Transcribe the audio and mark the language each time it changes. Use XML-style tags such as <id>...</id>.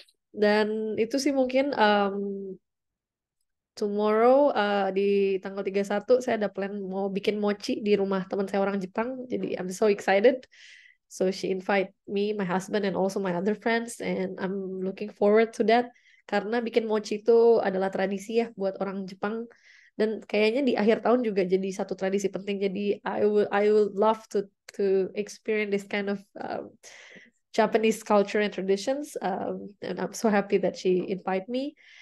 <id>Dan itu sih mungkin tomorrow, di tanggal 31 saya ada plan mau bikin mochi di rumah teman saya orang Jepang.</id> <en>Jadi I'm so excited. So she invite me, my husband, and also my other friends, and I'm looking forward to that.</en> <id>Karena bikin mochi itu adalah tradisi ya buat orang Jepang, dan kayaknya di akhir tahun juga jadi satu tradisi penting.</id> <en>Jadi I would love to experience this kind of Japanese culture and traditions, and I'm so happy that she invite me.</en>